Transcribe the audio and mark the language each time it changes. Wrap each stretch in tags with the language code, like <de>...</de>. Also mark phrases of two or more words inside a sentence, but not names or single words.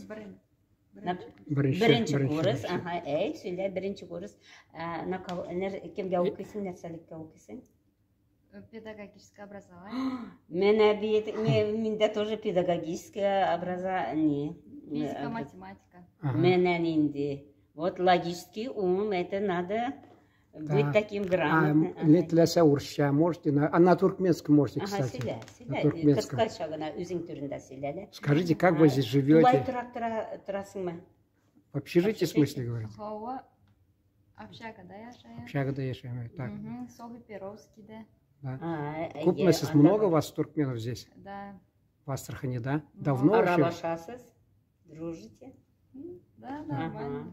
<tt>Беренче курс. Ага, сөйлә, беренче курс. Кемгә укыйсың, нәрсәлеккә укыйсың?</tt> <ru>Педагогическое образование. Миндә тоже педагогическое образование. Физика, математика.</ru> <tt>Менә нинди.</tt> <ru>Вот логический ум, это надо быть таким грамотным.</ru> <tt>Теләсә урысча</tt> <ru>можете, а на туркменском можете, кстати.</ru> <tt>Сөйлә. Кыскача гына үзең турында сөйлә.</tt> <ru>Скажите, как вы здесь живете?</ru> <tt>Тулай торасыңмы?</tt> <ru>В общежитии, в смысле, говорите?</ru> <tt>Общагада яшаем. Общагада яшаем, так. Соги Перовскийде.</tt> <ru>Да. Купмасыз много вас туркменов здесь? Да. В Астрахани, да? Давно вообще?</ru> <tt>Аралашасыз? Дружите?</tt> <ru>Да, нормально.</ru>